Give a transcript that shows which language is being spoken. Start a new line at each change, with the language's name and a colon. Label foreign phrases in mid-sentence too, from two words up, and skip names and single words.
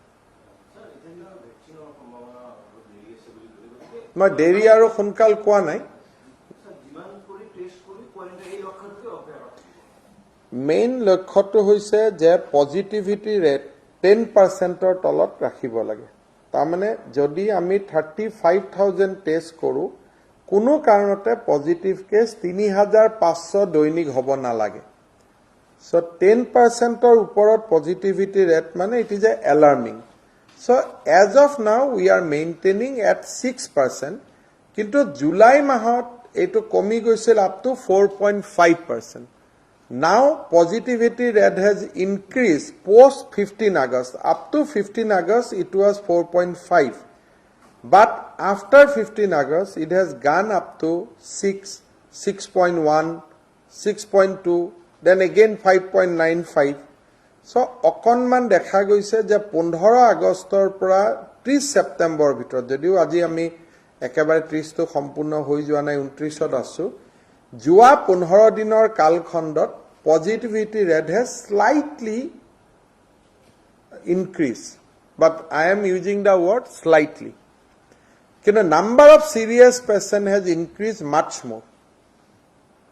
Assamese: মই দেৰি আৰু সোনকাল কোৱা নাই মেইন লক্ষ্যটো হৈছে যে
English: positivity rate
Assamese: 10%ৰ তলত ৰাখিব লাগে তাৰমানে যদি আমি 35000 টেষ্ট কৰো কোনো কাৰণতে পজিটিভ কেছ 3500 দৈনিক হ'ব নালাগে সো 10%ৰ ওপৰত
English: positivity rate mane it is alarming so as of now we are maintaining at 6%
Assamese: কিন্তু জুলাই মাহত এটো কমি গৈছিল
English: up to
Assamese: 4.5%.
English: Now positivity rate has increased post 15 August. Up to 15 August it was 4.5. But after 15 August it has gone up to 6, 6.1, 6.2, then again 5.95.
Assamese: So অকনমান দেখা গৈছে যে 15 আগষ্টৰ পৰা 30 সেপ্টেম্বৰ ভিতৰত যদিও আজি আমি একেবাৰে 30 টো সম্পূৰ্ণ হৈ যোৱা নাই 29ত আছো যোৱা 15 দিনৰ কালখণ্ডত
English: positivity rate has slightly increased but I am using the word slightly. The number of serious patients has increased much more.